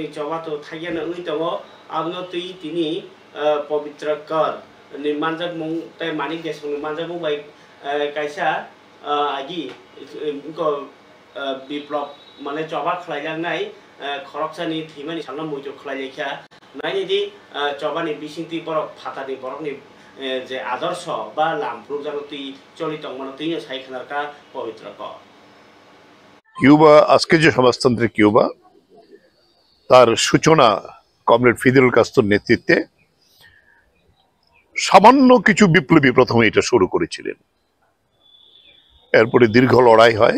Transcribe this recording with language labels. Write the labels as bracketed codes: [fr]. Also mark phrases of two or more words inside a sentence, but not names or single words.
[trp] चवातो थायनो ओइ दङो आबनो तै तिनि पवित्र कर निर्माणजक मुं ताय मानिक देशनि निर्माणजक मुं बाय कायसा आगि को बिप्लव माने चवा खलायलांनाय खरकसानि थैमानि सानना मुजु खलायलेखा नायदि चबानि बिसिंति बरक फातानि बरकनि जे आदर्श बा लामप्रुक जागति चलित मानति साइखनारका पवित्र क [bn] কিউবা আজকে যে সমাজতন্ত্রের কিউবা তার সূচনা কমরেড ফিদেল কাস্ত্রোর নেতৃত্বে সামান্য কিছু বিপ্লবী প্রথমে এটা শুরু করেছিলেন। এরপরে দীর্ঘ লড়াই হয়।